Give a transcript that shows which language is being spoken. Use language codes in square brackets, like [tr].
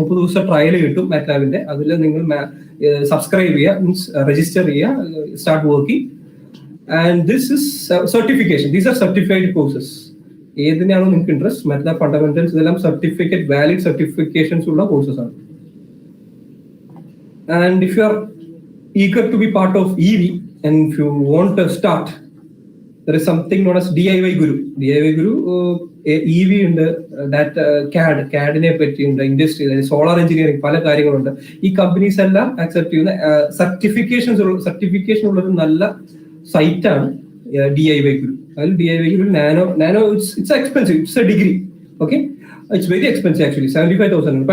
[ml] 30 ദിവസം ട്രയൽ കിട്ടും മാറ്റ്ലാബിന്റെ. അതിൽ നിങ്ങൾ സബ്സ്ക്രൈബ് ചെയ്യുക, മീൻസ് രജിസ്റ്റർ ചെയ്യുക, start working. [en] And this is certification. These are certified courses. [ml] ഏതിനാണോ നിങ്ങൾക്ക് ഇൻട്രസ്റ്റ്, MATLAB ഫണ്ടമെന്റൽസ് ഇതെല്ലാം സർട്ടിഫിക്കറ്റ് വാലിഡ് സർട്ടിഫിക്കേഷൻസ് ഉള്ള കോഴ്സസ് ആണ്. [en] And if you are eager to be part of EV and if you want to start, there is something known as DIY Guru. [ml] DIY Guru EV ഉണ്ട്, CAD-നെ പറ്റിയുണ്ട്, industry, solar engineering, പല കാര്യങ്ങളുണ്ട്. ഈ companies എല്ലാം accept ചെയ്യുന്ന certification ഉള്ള ഒരു നല്ല സൈറ്റാണ് DIY Guru. അതിൽ [en] DIY Guru nano it's expensive, it's a degree. Okay, it's very expensive actually, 75,000.